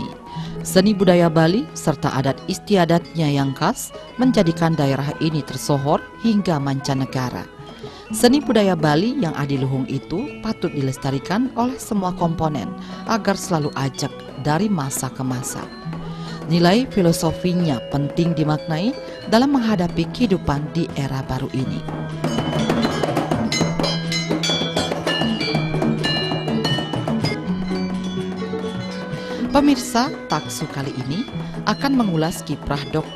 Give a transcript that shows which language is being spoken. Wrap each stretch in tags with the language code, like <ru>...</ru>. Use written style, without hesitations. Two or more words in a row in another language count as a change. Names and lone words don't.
<id>Seni budaya Bali serta adat istiadatnya yang khas menjadikan daerah ini tersohor hingga mancanegara. Seni budaya Bali yang adiluhung itu patut dilestarikan oleh semua komponen agar selalu ajak dari masa ke masa. Nilai filosofinya penting dimaknai dalam menghadapi kehidupan di era baru ini. Pemirsa, Taksu kali ini akan mengulas kiprah Dr.</id>